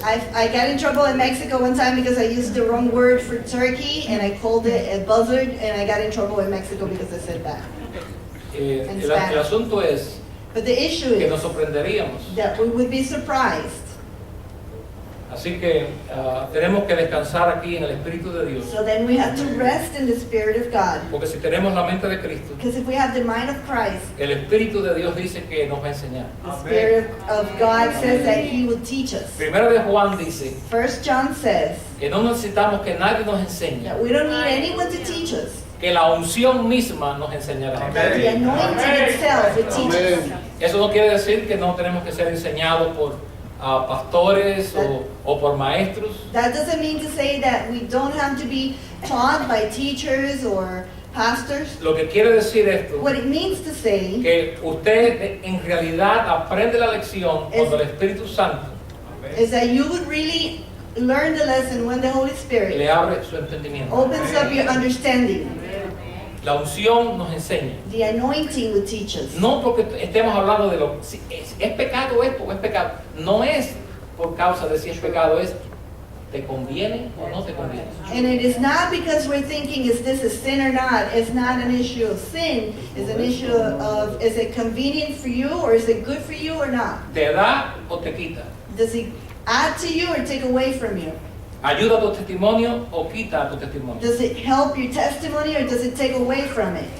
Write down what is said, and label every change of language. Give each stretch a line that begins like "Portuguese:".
English: I got in trouble in Mexico one time because I used the wrong word for turkey and I called it a buzzard, and I got in trouble in Mexico because I said that.
Spanish: el asunto es
English: But the issue
Spanish: que nos
English: is
Spanish: sorprenderíamos.
English: that we would be surprised.
Spanish: Así que tenemos que descansar aquí en el Espíritu de Dios,
English: So then we have to rest in the Spirit of God.
Spanish: porque si tenemos la mente de Cristo,
English: Because if we have the mind of Christ,
Spanish: el Espíritu de Dios dice que nos va a enseñar.
English: the Spirit of God says that He will teach us.
Spanish: Primero de Juan dice
English: 1 John says
Spanish: que no necesitamos que nadie nos enseñe,
English: that we don't need anyone to teach us.
Spanish: que la unción misma nos enseñará.
English: That the anointing itself will teach us.
Spanish: Eso no quiere decir que no tenemos que ser enseñados por pastores o por maestros.
English: That doesn't mean to say that we don't have to be taught by teachers or pastors.
Spanish: Lo que quiere decir esto,
English: What it means to say
Spanish: que usted en realidad aprende la lección cuando el Espíritu Santo
English: is that you would really learn the lesson when the Holy Spirit
Spanish: le abre su entendimiento.
English: opens up your understanding.
Spanish: La unción nos enseña.
English: The anointing will teach us.
Spanish: No porque estemos hablando de si es pecado esto o es pecado. No es por causa de si es pecado, es ¿te conviene o no te conviene?
English: And it is not because we're thinking, is this a sin or not? It's not an issue of sin. It's an issue of, is it convenient for you or is it good for you or not?
Spanish: ¿Te da o te quita?
English: Does it add to you or take away from you?
Spanish: ¿Ayuda a tu testimonio o quita a tu testimonio?
English: Does it help your testimony or does it take away from it?